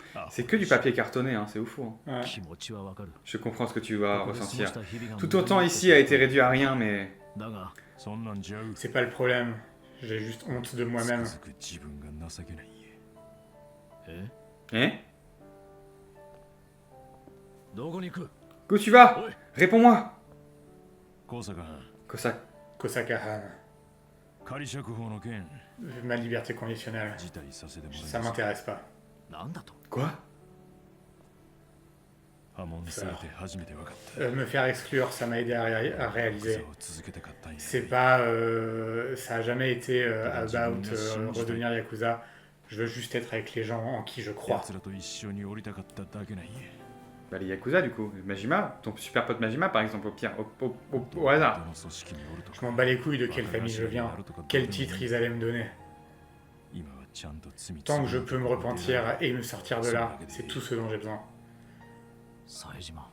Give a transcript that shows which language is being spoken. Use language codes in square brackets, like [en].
[fr] C'est que du papier cartonné, hein, c'est ouf. Hein. Ouais. Je comprends ce que tu vas ressentir. Tout autant ici a été réduit à rien, mais [ja] そんなんちゃう。 [fr] C'est pas le problème. J'ai juste honte de moi-même. [ja] つくづく自分が情けない。え、 [fr] Hein [ja] どこに行く？ [fr] Où tu vas? [ja] おい、 [fr] Réponds-moi. [ja] 高坂藩、 [fr] Kosaka-han. [ja] 仮釈放の件 [fr] Ma liberté conditionnelle. [ja] 辞退させてもらい [fr] Ça [ja] ます。 [fr] m'intéresse pas. [ja] なんだと？ [fr] Quoi? [ja] 破門されて初めて分かった。 [fr] Me faire exclure, ça m'a aidé à [ja] 戦 [fr] réaliser. [ja] を続けたかったんや。 [fr] C'est pas... ça a jamais été about redevenir Yakuza. Je veux juste être avec les gens en qui je crois. [ja] 奴らと一緒に降りたかっただけなんや。 [fr] Bah les Yakuza du coup. Majima, ton super pote Majima par exemple, au pire, au hasard. [ja] どの組織におると [fr] Je [ja] か [fr] m'en bats les couilles de quelle famille je viens, quel titre ils allaient me donner. [ja] 今はちゃんと罪 [fr] Tant que je peux me repentir et me sortir de là, c'est tout ce dont j'ai besoin. [ja] 冴島。